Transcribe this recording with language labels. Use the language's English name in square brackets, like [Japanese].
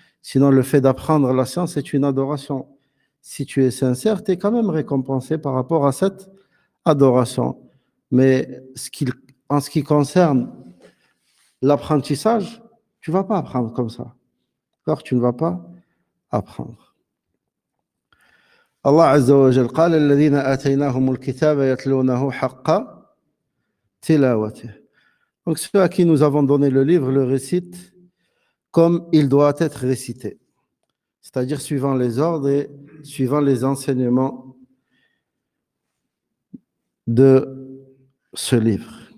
[French] Sinon, le fait d'apprendre la science est une adoration. Si tu es sincère, tu es quand même récompensé par rapport à cette adoration. Mais en ce qui concerne l'apprentissage, tu ne vas pas apprendre comme ça. D'accord? Tu ne vas pas apprendre. [Arabic] Allah Azza wa Jal قال الذين آتيناهم الكتاب يتلونه حق تلاوته. [French] Donc ceux à qui nous avons donné le livre le récitent comme il doit être récité, c'est-à-dire suivant les ordres et suivant les enseignements de ce livre.